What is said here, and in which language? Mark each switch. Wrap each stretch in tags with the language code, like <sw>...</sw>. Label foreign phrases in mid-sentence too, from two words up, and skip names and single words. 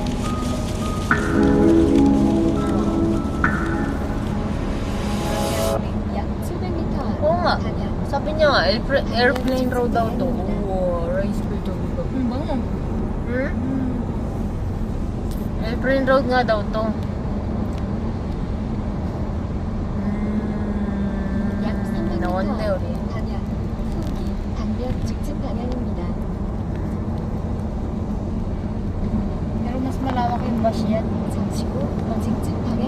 <ko>약 700m</ko> <tl>Oo nga.</tl> <ko>방향.</ko> <tl>Sabi niya nga,</tl> <en>airplane road</en> <tl>daw to. Oo,</tl> <en>rice field</en> <tl>to. Bango. Hmm?</tl> <en>Airplane road</en> <tl>nga daw to.</tl> <ko>약 300m 나왔네 우리. 방향. 후기 방면 직진 방향입니다.</ko> <tl>Pero mas malawak yung bus yan.</tl> <ko>잠시 후 직진</ko>